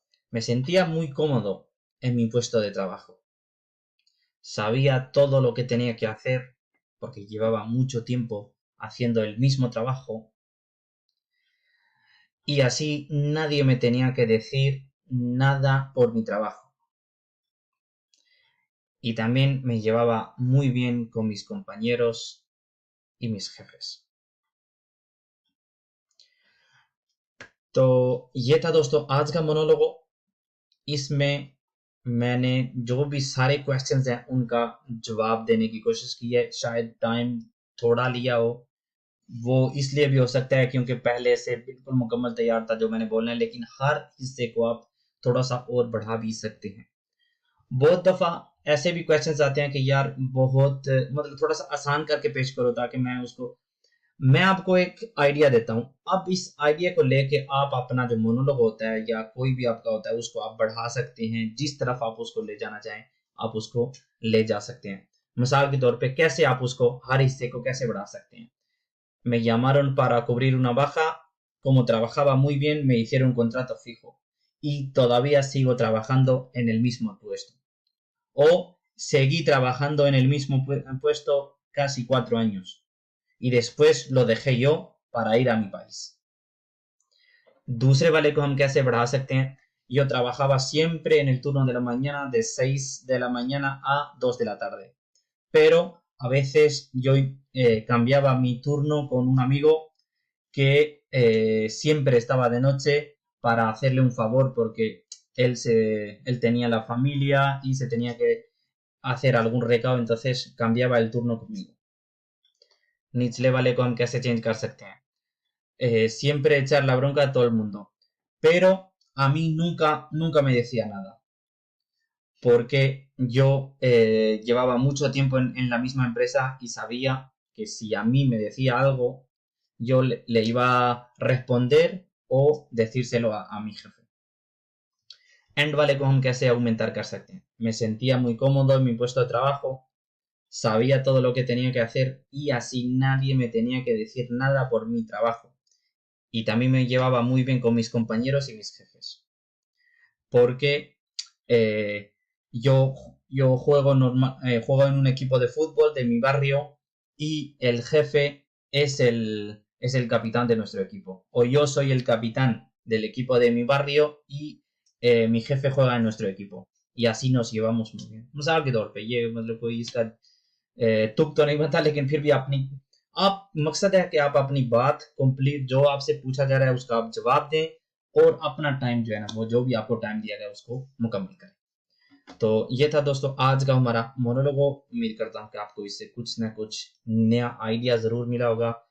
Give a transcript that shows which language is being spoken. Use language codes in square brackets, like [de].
[es] Me sentía muy cómodo en mi puesto de trabajo. Sabía todo lo que tenía que hacer porque llevaba mucho tiempo haciendo el mismo trabajo, y así nadie me tenía que decir nada por mi trabajo. Y también me llevaba muy bien con mis compañeros y mis jefes. [hi] तो ये था दोस्तों आज का मोनोलोगो। इसमें मैंने जो भी सारे क्वेश्चंस हैं उनका जवाब देने की कोशिश की है। शायद टाइम थोड़ा लिया हो, वो इसलिए भी हो सकता है क्योंकि पहले से बिल्कुल मुकम्मल तैयार था जो मैंने बोलना है, लेकिन हर हिस्से को आप थोड़ा सा और बढ़ा भी सकते हैं। बहुत दफा ऐसे भी क्वेश्चंस आते हैं कि यार बहुत मतलब थोड़ा सा आसान करके पेश करो, ताकि मैं आपको एक आइडिया देता हूँ। अब इस आइडिया को लेके आप अपना जो मोनोलॉग होता है या कोई भी आपका होता है उसको आप बढ़ा सकते हैं, जिस तरफ आप उसको ले जाना चाहें आप उसको ले जा सकते हैं। मिसाल के तौर पे कैसे आप उसको हर हिस्से को कैसे बढ़ा सकते हैं। [es] Me llamaron para cubrir una baja, como trabajaba muy bien me hicieron un contrato fijo y todavía sigo trabajando en el mismo puesto. O seguí trabajando en el mismo puesto casi 4 años y después lo dejé yo para ir a mi país। [hi] दूसरे वाले को हम कैसे बढ़ा सकते हैं। [es] Yo trabajaba siempre en el turno de la mañana de 6 de la mañana a 2 de la tarde, pero a veces yo cambiaba mi turno con un amigo que siempre estaba de noche para hacerle un favor porque él tenía la familia y se tenía que hacer algún recado, entonces cambiaba el turno conmigo। [hi] निचले वाले को हम कैसे change कर सकते हैं। [es] siempre echar la bronca a todo el mundo, pero a mí nunca me decía nada, porque yo llevaba mucho tiempo en la misma empresa y sabía que si a mí me decía algo yo le iba a responder o decírselo a mi jefe. End vale con [hi] कैसे aumentar कर सकते हैं. [es] Me sentía muy cómodo en mi puesto de trabajo, sabía todo lo que tenía que hacer y así nadie me tenía que decir nada por mi trabajo. Y también me llevaba muy bien con mis compañeros y mis jefes. Porque yo juego en un equipo de fútbol de mi barrio y el jefe es el capitán de nuestro equipo. O yo soy el capitán del equipo de mi barrio y mi jefe juega en nuestro equipo. Y así nos llevamos muy bien. [hi] मिसाल के तौर पे ये मतलब कोई इसका तुक तो नहीं बनता, लेकिन फिर भी आप मकसद है कि आप अपनी बात कंप्लीट जो आपसे पूछा जा रहा है उसका आप जवाब दें और अपना टाइम जो है ना वो जो भी आपको टाइम दिया गया उसको मुकम्मल करें। तो ये था दोस्तों आज का हमारा मोनोलॉग। उम्मीद करता हूँ कि आपको इससे कुछ ना कुछ नया आइडिया जरूर मिला होगा।